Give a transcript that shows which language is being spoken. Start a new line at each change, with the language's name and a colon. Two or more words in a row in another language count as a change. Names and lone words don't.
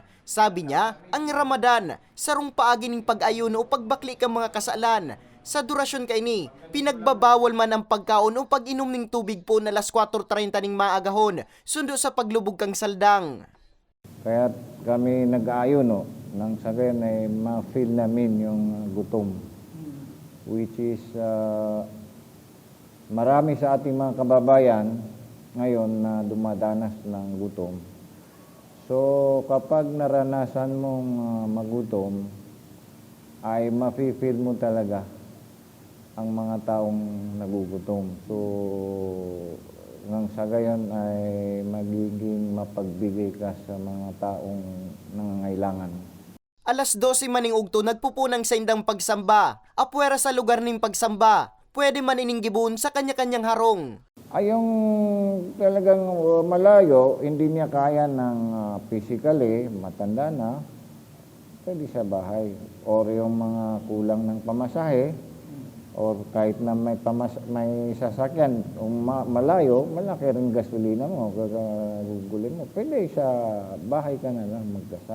Bikol: Sabi niya, ang Ramadan, sarong paagi ning pag-ayuno o pagbakli ka mga kasalan. Sa durasyon kay ni, pinagbabawal man ang pagkaon o pag-inom ning tubig po na alas 4:30 ning maagahon, sundo sa paglubog kang saldang.
Filipino: Kaya kami nag-aayon, no, nang sa gayon ay ma-feel namin yung gutom.
English: Which is,
Filipino: marami sa ating mga kababayan ngayon na dumadanas ng gutom. So, kapag naranasan mong magutom, ay ma-feel mo talaga ang mga taong nagugutom. So, nang sa gayon ay magiging mapagbigay ka sa mga taong nangangailangan.
Bikol: Alas 12 maning ugto nagpupunang sa indang pagsamba. Apwera sa lugar ning pagsamba, pwede man ining gibun sa kanya-kanyang harong.
Filipino: Ay yung talagang malayo, hindi niya kaya ng physically, matanda na, pwede sa bahay. Or yung mga kulang ng pamasahe, or kahit na may sasakyan, malayo, malaki rin gasolina mo, gagugulin mo, pwede sa bahay ka na lang magdasal.